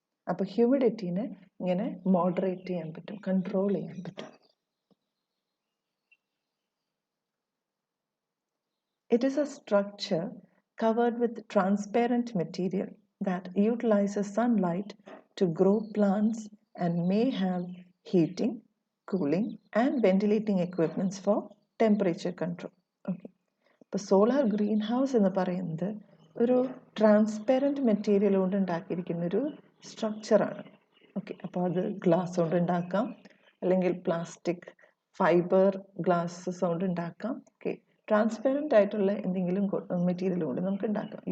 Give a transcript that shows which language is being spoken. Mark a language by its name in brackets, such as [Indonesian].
[Malayalam] അപ്പോൾ ഹ്യൂമിഡിറ്റീനെ ഇങ്ങനെ മോഡറേറ്റ് ചെയ്യാൻ പറ്റും, കൺട്രോൾ ചെയ്യാൻ പറ്റും. [English] It is a structure covered with transparent material that utilizes sunlight to grow plants and may have heating, cooling and ventilating equipments for temperature control. Okay. [Malayalam] ഇപ്പോൾ solar green house എന്ന് പറയുന്നത് ഒരു transparent material കൊണ്ട് ഉണ്ടാക്കിയിരിക്കുന്ന ഒരു സ്ട്രക്ചറാണ്. Okay. അപ്പോൾ അത് glass കൊണ്ട് ഉണ്ടാക്കാം, അല്ലെങ്കിൽ പ്ലാസ്റ്റിക് ഫൈബർ ഗ്ലാസ്സസ് കൊണ്ട് ഉണ്ടാക്കാം. ഓക്കെ. ട്രാൻസ്പെറൻ്റ് ആയിട്ടുള്ള എന്തെങ്കിലും മെറ്റീരിയൽ കൊണ്ട് നമുക്ക് ഉണ്ടാക്കാം.